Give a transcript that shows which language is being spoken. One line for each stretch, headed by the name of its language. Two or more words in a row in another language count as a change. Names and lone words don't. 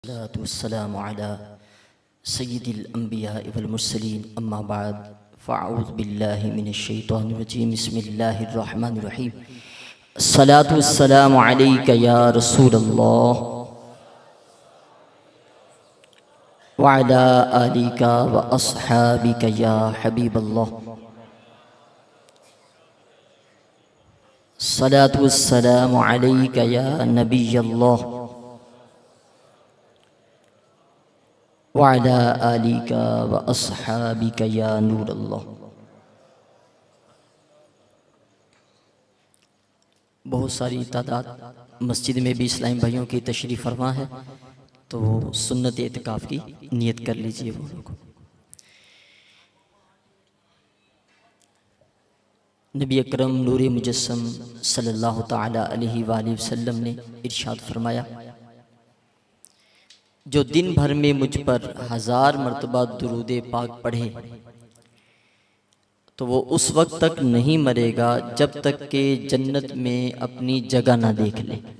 Arabic: والسلام على سيد الأنبياء والمرسلين أما بعد فأعوذ بالله من الشيطان الرجيم بسم الله الرحمن الرحيم الصلاة والسلام عليك يا رسول الله وعلى آلك وأصحابك يا حبيب الله الصلاة والسلام عليك يا نبي الله وعلى آلك وأصحابك يا نور الله.
Urdu: بہت ساری تعداد مسجد میں بھی اسلامی بھائیوں کی تشریف فرما ہے، تو سنت اعتکاف کی نیت کر لیجیے. وہ لوگ نبی اکرم نور مجسم
Arabic: صلى الله تعالى عليه وسلم
Urdu: نے ارشاد فرمایا، جو دن بھر میں مجھ پر 1000 مرتبہ درود پاک پڑھے تو وہ اس وقت تک نہیں مرے گا جب تک کہ جنت میں اپنی جگہ نہ دیکھ لے.